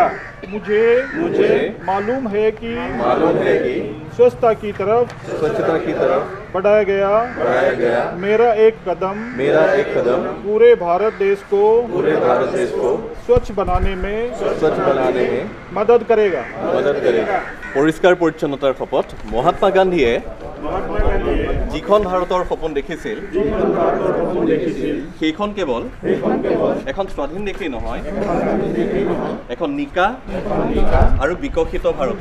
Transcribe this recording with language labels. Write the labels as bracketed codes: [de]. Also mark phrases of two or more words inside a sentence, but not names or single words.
[hi] मुझे मालूम है कि स्वच्छता की तरफ बढ़ाया गया मेरा एक कदम पूरे भारत देश को स्वच्छ बनाने में मदद करेगा। [as] পৰিষ্কাৰ পৰিচ্ছন্নতাৰ শপত মহাত্মা গান্ধীয়ে যিখন ভাৰতৰ সপোন দেখিছিল সেইখন কেৱল এখন স্বাধীন দেশেই নহয়, এখন নিকা আৰু বিকশিত ভাৰত।